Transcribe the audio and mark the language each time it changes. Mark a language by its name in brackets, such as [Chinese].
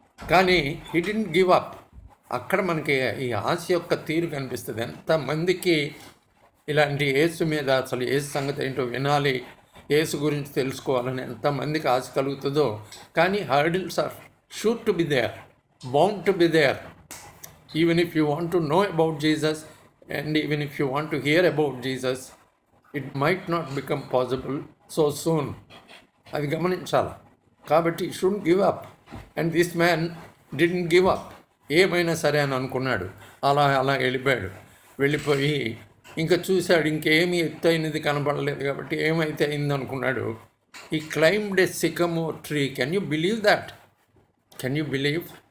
[Telugu] కానీ [English] He didn't give up. [Telugu] అక్కడ మనకి ఈ ఆశ యొక్క తీరు కనిపిస్తుంది. ఎంతమందికి ఇలాంటి యేసు మీద, అసలు యేసు సంగతి ఏంటో వినాలి, యేసు గురించి తెలుసుకోవాలని ఎంతమందికి ఆశ కలుగుతుందో. [English] కానీ hurdles are sure to be there, bound to be there. Even if you want to know about Jesus and even if you want to hear about Jesus, it might not become possible so soon. [Telugu] అది గమనించాలి. కాబట్టి [English] Should give up. And this man didn't give up. [Telugu] ఏమైనా సరే అని అనుకున్నాడు. అలా వెళ్ళిపోయాడు. వెళ్ళిపోయి ఇంకా చూశాడు, ఇంకేమీ ఎత్తైనది కనపడలేదు కాబట్టి ఏమైతే అయింది అనుకున్నాడు. [English] He climbed a sycamore tree. Can you believe that? Can you believe?